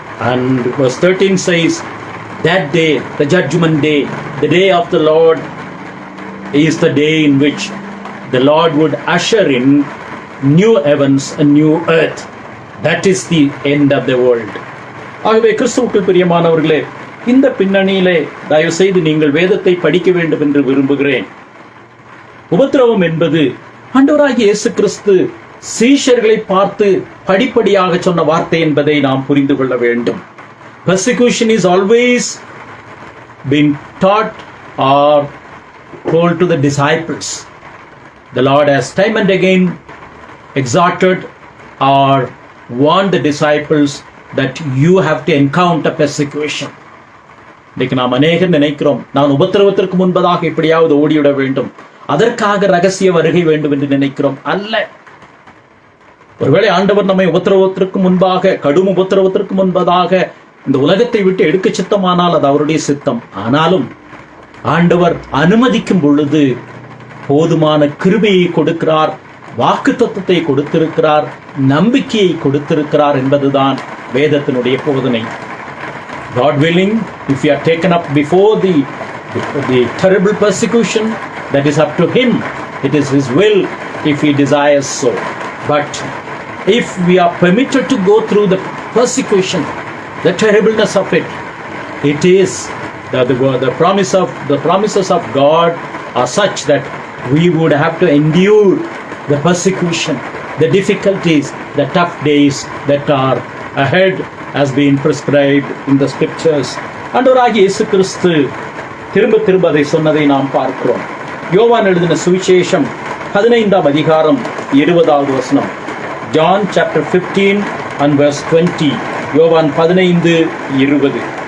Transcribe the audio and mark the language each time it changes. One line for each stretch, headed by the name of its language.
English: And verse 13 says, that day, the judgment day, the day of the Lord, is the day in which the Lord would usher in new heavens and new earth. That is the end of the world.
Tamil: ஆகவே கிறிஸ்துவுக்குள் பிரியமானவர்களே, இந்த பின்னணியிலே தயவு செய்து நீங்கள் வேதத்தை படிக்க வேண்டும் என்று விரும்புகிறேன். உபத்திரவம் என்பது ஆண்டவராகிய இயேசு கிறிஸ்து சீஷர்களை பார்த்து படிப்படியாக சொன்ன வார்த்தை என்பதை நாம் புரிந்து கொள்ள வேண்டும்.
English: Persecution is always been taught or told to the disciples. The Lord has time and again exhorted or warned the disciples that you have to encounter persecution.
Tamil: இன்னைக்கு நாம் அநேகர் நினைக்கிறோம், நான் உபத்திரவத்திற்கு முன்பதாக எப்படியாவது ஓடிவிட வேண்டும், அதற்காக ரகசிய வருகை வேண்டும் என்று நினைக்கிறோம். அல்ல. ஒருவேளை ஆண்டவர் நம்மை உபத்திரவத்திற்கு முன்பாக, கடும் உபத்திரவத்திற்கு முன்பதாக இந்த உலகத்தை விட்டு எடுக்க சித்தமானால் அது அவருடைய சித்தம். ஆனாலும் ஆண்டவர் அனுமதிக்கும் பொழுது போதுமான கிருபையை கொடுக்கிறார், வாக்குத்தத்தத்தை கொடுத்திருக்கிறார், நம்பிக்கையை கொடுத்திருக்கிறார் என்பதுதான் வேதத்தினுடைய போதனை.
English: God willing, if you are taken up before the terrible persecution, that is up to him. It is his will if he desires so. But if we are permitted to go through the persecution, the terribleness of it, it is the promises of God are such that we would have to endure the persecution, the difficulties, the tough days that are ahead has been prescribed in the scriptures.
Tamil: ஆண்டவராகிய இயேசு கிறிஸ்து திரும்ப திரும்ப அதை சொன்னதை நாம் பார்க்கிறோம். யோவான் எழுதின சுவிசேஷம் 15ஆம் அதிகாரம் 20வது வசனம்.
English: John chapter 15 and verse 20.
Tamil: யோவான் 15:20.